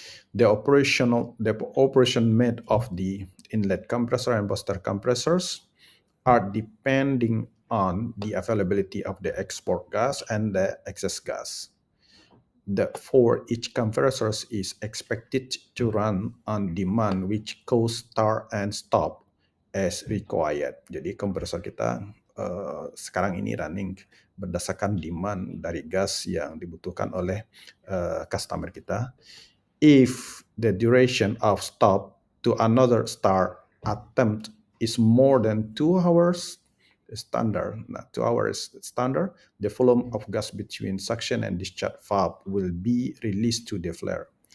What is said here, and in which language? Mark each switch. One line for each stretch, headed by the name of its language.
English: The operation made of the inlet compressor and booster compressors are depending on the availability of the export gas and the excess gas. For each compressor is expected to run on demand, which goes start and stop as required.
Indonesian: Jadi kompresor kita sekarang ini running berdasarkan demand dari gas yang dibutuhkan oleh customer kita.
English: If the duration of stop to another start attempt is more than 2 hours standard, 2 hours standard, the volume of gas between suction and discharge valve will be released to the flare.